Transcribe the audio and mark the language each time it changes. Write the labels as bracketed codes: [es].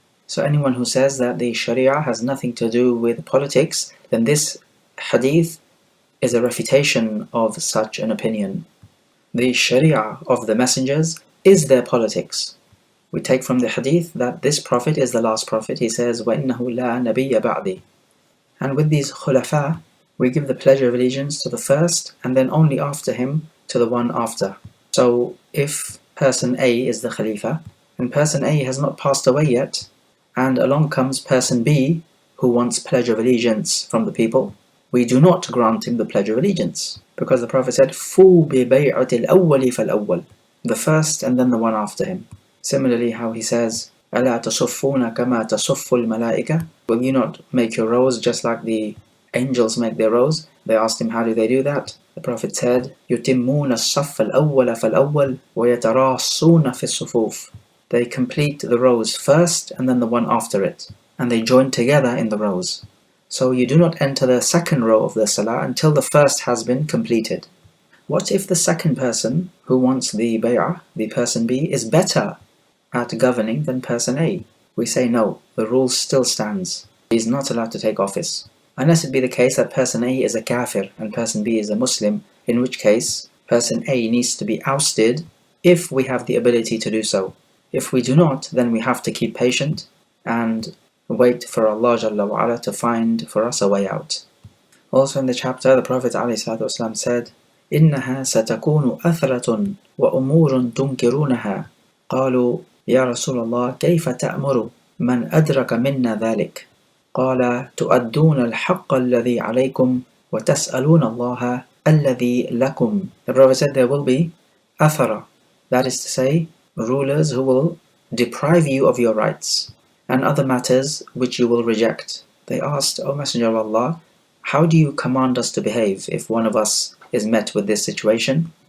[en] So anyone who says that the Sharia has nothing to do with politics, then this hadith is a refutation of such an opinion. The Sharia of the messengers is their politics. We take from the hadith that this prophet is the last prophet. He says, [ar] وَإِنَّهُ لَا نَبِيَّ بَعْدِي. [en] And with these khulafa, we give the pledge of allegiance to the first, and then only after him to the one after. So if person A is the Khalifa, and person A has not passed away yet, and along comes person B who wants pledge of allegiance from the people, we do not grant him the pledge of allegiance, because the Prophet said, [ar] فُوا بِبَيْعَةِ الْأَوَّلِ فَالْأَوَّلِ, [en] the first and then the one after him. Similarly, how he says, [ar] أَلَا تَصُفُّونَ كَمَا تَصُفُّ الْمَلَائِكَةِ, [en] will you not make your rows just like the angels make their rows? They asked him, how do they do that? The Prophet said, [ar] يُتِمُّونَ الصَّفَّ الْأَوَّلَ فَالْأَوَّلِ وَيَتَرَاصُونَ فِي الصُّفُوفِ. [en] They complete the rows first and then the one after it, and they join together in the rows. So you do not enter the second row of the salah until the first has been completed. What if the second person who wants the bay'ah, the person B, is better at governing than person A? We say no, the rule still stands. He is not allowed to take office. Unless it be the case that person A is a kafir and person B is a Muslim, in which case person A needs to be ousted if we have the ability to do so. If we do not, then we have to keep patient and wait for Allah Jalla wa'ala to find for us a way out. Also in the chapter, the Prophet ﷺ said, [ar] إنها ستكون أثرة وأمور تنكرونها. قالوا يا رسول الله كيف تأمر من أدرك منا ذلك؟ قال تؤدون الحق الذي عليكم وتسألون الله الذي لكم. [en] The Prophet said there will be athara, that is to say, rulers who will deprive you of your rights, and other matters which you will reject. They asked, O Messenger of Allah, how do you command us to behave if one of us is met with this situation?